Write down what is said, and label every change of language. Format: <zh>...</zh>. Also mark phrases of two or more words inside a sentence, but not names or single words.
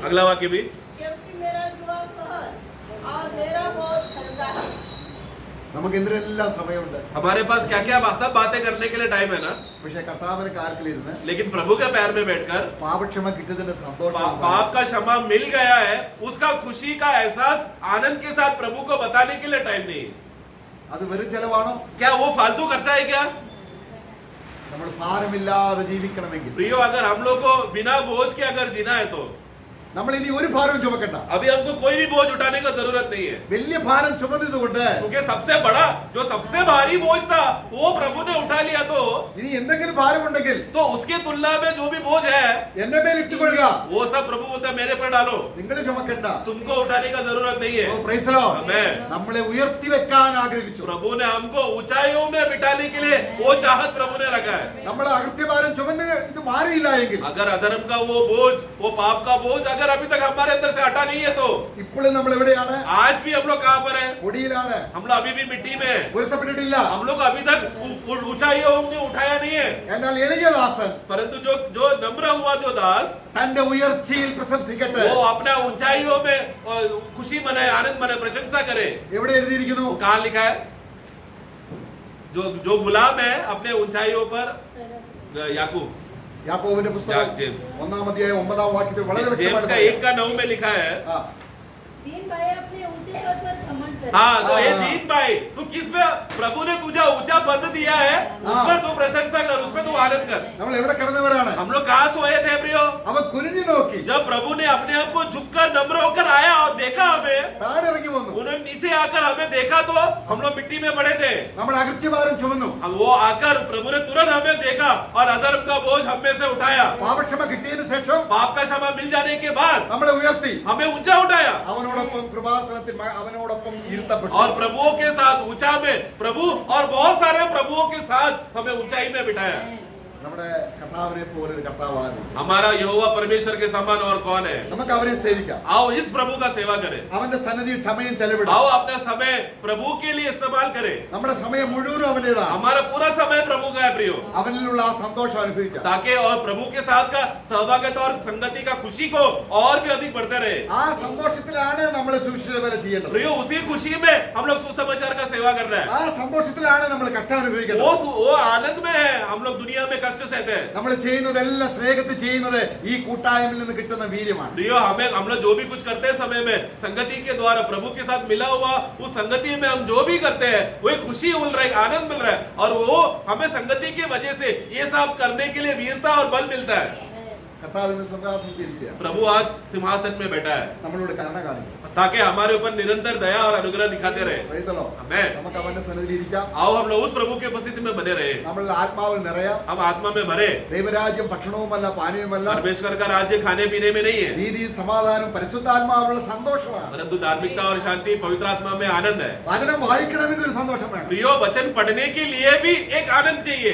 <hi>अगला वाक्य भी. क्योंकि मेरा जुआ सहज और मेरा बोझ हल्का है.</hi> <ml>നമുക്ക് എന്തിനെല്ലാം സമയമുണ്ട്.</ml> <hi>हमारे पास क्या क्या सब बातें करने के लिए टाइम है ना,</hi> <ml>പക്ഷെ കർത്താവിന്റെ കാൽക്കിലിരുന്ന്</ml> <hi>लेकिन प्रभु के पैर में बैठकर</hi> <ml>പാപക്ഷമ കിട്ടിയതിന്റെ സന്തോഷം</ml> <hi>पाप का क्षमा मिल गया है, उसका खुशी का एहसास आनंद के साथ प्रभु को बताने के लिए टाइम नहीं।</hi> <ml>അത് വെറും ചെലവാണോ?</ml> <hi>क्या वो फालतू खर्चा है क्या?</hi> <ml>നമ്മൾ ഭാരമില്ലാതെ ജീവിക്കണമെങ്കിൽ</ml> <hi>प्रियो, अगर हम लोग को बिना बोझ के अगर जीना है तो</hi> <ml>നമ്മൾ ഇനി ഒരു ഭാരവും ചുമക്കണ്ട.</ml> <hi>अभी हमको कोई भी बोझ उठाने का जरूरत नहीं है,</hi> <ml>വലിയ ഭാരം ചുമന്നതുകൊണ്ട്</ml> <hi>क्योंकि सबसे बड़ा जो सबसे भारी बोझ था वो प्रभु ने उठा लिया। तो</hi> <ml>ഇനി എന്തെങ്കിലും ഭാരമുണ്ടെങ്കിൽ</ml> <hi>उसके तुलना में जो भी बोझ है</hi> <ml>എന്റെ മേൽ ഇട്ടുകൊള്ളുക.</ml> <hi>वो सब प्रभु बोलता है मेरे पर डालो,</hi> <ml>നിങ്ങൾ ചുമക്കണ്ട.</ml> <hi>तुमको उठाने का जरूरत नहीं है।</hi> <en>ഓ, praise the Lord. Amen.</en> <ml>നമ്മളെ ഉയർത്തി വെക്കാൻ ആഗ്രഹിച്ചു.</ml> <hi>प्रभु ने हमको ऊंचाइयों में बिठाने के लिए वो चाहत प्रभु ने रखा है।</hi> <ml>നമ്മൾ അകൃത്യഭാരം ചുമന്ന് ഇത് മാറിയില്ല എങ്കിൽ</ml> <hi>अगर अधर्म का वो बोझ, वो पाप का बोझ अगर अभी तक हमारे अंदर से हटा नहीं है तो</hi> <ml>ഇപ്പോഴും നമ്മൾ എവിടെയാണ്?</ml> <hi>आज भी हम लोग कहाँ पर है?</hi> <ml>പൊടിയിലാണ്.</ml> <hi>हम लोग अभी भी मिट्टी में हैं।</hi> <ml>ഉയർത്തപ്പെട്ടിട്ടില്ല.</ml> <hi>हम लोग अभी तक ऊंचाइयों ने उठाया नहीं है।</hi> <ml>എന്നാൽ എളിയ ദാസൻ</ml> <hi>परंतु जो नम्र हुआ जो दास,</hi> <ml>തന്റെ ഉയർച്ചയിൽ പ്രശംസിക്കട്ടെ.</ml> <hi>वो अपना ऊंचाइयों में खुशी मनाए, आनंद मनाए, प्रशंसा करे।</hi> <ml>എവിടെ എഴുതിയിരിക്കുന്നു?</ml> <hi>कहाँ लिखा है? जो गुलाम है अपने ऊंचाइयों पर, याकूब,</hi> <ml>യാക്കോബിന്റെ പുസ്തകം ജെയിംസ്. 1-ാം അധ്യായം 9-ാം വാക്യത്തിൽ വളരെ</ml> <hi>जेम्स का</hi> <ml>വ്യക്തമായി</ml> <hi>1:9 में लिखा है।</hi> <ml>ആ,</ml> <hi>दीन भाई अपने ऊंचे पद पर घमंड करे। हाँ, तो ये हाँ। दीन भाई, तू किस पे प्रभु ने तुझे ऊंचा पद दिया है, उस हाँ। पर तू प्रशंसा कर, उस पर तू आनंद कर।</hi> <ml>നമ്മൾ എവിടെ കിടന്നവരാണ്?</ml> <hi>हम लोग कहाँ सोए थे प्रियो?</hi> <ml>അവൻ കുനിഞ്ഞു നോക്കി</ml> <hi>जब प्रभु ने अपने आप को झुककर नम्र होकर आया और देखा हमें,</hi> <ml>താഴെ ഇറങ്ങി വന്നു.</ml> <hi>उन्होंने नीचे आकर हमें देखा तो हम लोग मिट्टी में पड़े थे।</hi> <ml>നമ്മൾ അകൃത്യഭാരം ചുമന്നു.</ml> <hi>अब वो आकर प्रभु ने तुरंत हमें देखा और अधर्म का बोझ हम में से उठाया।</hi> <ml>പാപക്ഷമ കിട്ടിയതിനു ശേഷം</ml> <hi>पाप का क्षमा मिल जाने के बाद</hi> <ml>നമ്മളെ ഉയർത്തി</ml> <hi>हमें ऊंचा उठाया</hi> <ml>അവനോടൊപ്പം കൃപാസനത്തിൽ അവനോടൊപ്പം ഇരുത്തപ്പെട്ടു.</ml> <hi>और प्रभुओं के साथ ऊंचा में प्रभु और बहुत सारे प्रभुओं के साथ हमें ऊंचाई में बिठाया।</hi> <ml>നമ്മുടെ കർത്താവിനെ പോലെ ഒരു കർത്താവാണ്.</ml> <hi>हमारा यहोवा परमेश्वर के समान और कौन है?</hi> <ml>നമുക്ക് അവനെ സേവിക്കാം.</ml> <hi>आओ इस प्रभु का सेवा करें,</hi> <ml>അവന്റെ സന്നിധിയിൽ സമയം ചെലവിടാം.</ml> <hi>आओ अपना समय प्रभु के लिए इस्तेमाल करें।</hi> <ml>നമ്മുടെ സമയം മുഴുവനും അവന്റേതാണ്.</ml> <hi>हमारा पूरा समय प्रभु का है प्रियो,</hi> <ml>അവനിലുള്ള ആ സന്തോഷം അനുഭവിക്കാം.</ml> <hi>ताकि और प्रभु के साथ का सहभागिता और संगति का खुशी को और भी अधिक बढ़ते रहे।</hi> <ml>ആ സന്തോഷത്തിലാണ് നമ്മൾ സുവിശേഷ വേല ചെയ്യേണ്ടത്.</ml> <hi>प्रियो, उसी खुशी में हम लोग सुसमाचार का सेवा कर रहे हैं।</hi> <ml>ആ സന്തോഷത്തിലാണ് നമ്മൾ കഷ്ടം അനുഭവിക്കേണ്ടത്.</ml> <hi>वो आनंद में है, हम लोग दुनिया में कष्ट सहते हैं।</hi> <ml>നമ്മൾ ചെയ്യുന്നതെല്ലാം സ്നേഹത്തിൽ ചെയ്യുന്നത് ഈ കൂട്ടായ്മയിൽ നിന്ന് കിട്ടുന്ന വീര്യമാണ്.</ml> <hi>प्रियो, हम लोग जो भी कुछ करते हैं समय में संगति के द्वारा प्रभु के साथ मिला हुआ उस संगति में हम जो भी करते हैं वो एक खुशी मिल रहा है, एक आनंद मिल रहा है, और वो हमें संगति की वजह से ये सब करने के लिए वीरता और बल मिलता है।</hi> <ml>കർത്താവിന്റെ സിംഹാസനത്തിൽ ഇരിക്കുക.</ml> <hi>प्रभु आज सिंहासन में बैठा है</hi> <ml>നമ്മളോട് കരുണ കാണിക്കും.</ml> <hi>ताकि हमारे ऊपर निरंतर दया और अनुग्रह दिखाते रहे।</hi> <en>Praise the Lord. Amen.</en> <ml>നമുക്ക് അവന്റെ സന്നിധിയിൽ ഇരിക്കാം.</ml> <hi>आओ हम लोग उस प्रभु की उपस्थिति में बने रहे,</hi> <ml>നമ്മൾ ആത്മാവിൽ നിറയാം.</ml> <hi>हम आत्मा में भरे।</hi> <ml>ദൈവരാജ്യം ഭക്ഷണവുമല്ല പാനീയവുമല്ല,</ml> <hi>परमेश्वर का राज्य खाने पीने में नहीं है,</hi> <ml>നീതി സമാധാനം പരിശുദ്ധാത്മാവിലുള്ള സന്തോഷമാണ്.</ml> <hi>परंतु धार्मिकता और शांति पवित्र आत्मा में आनंद है।</hi> <ml>വചനം വായിക്കണമെങ്കിൽ ഒരു സന്തോഷം വേണം.</ml> <hi>प्रियो, वचन पढ़ने के लिए भी एक आनंद चाहिए,</hi>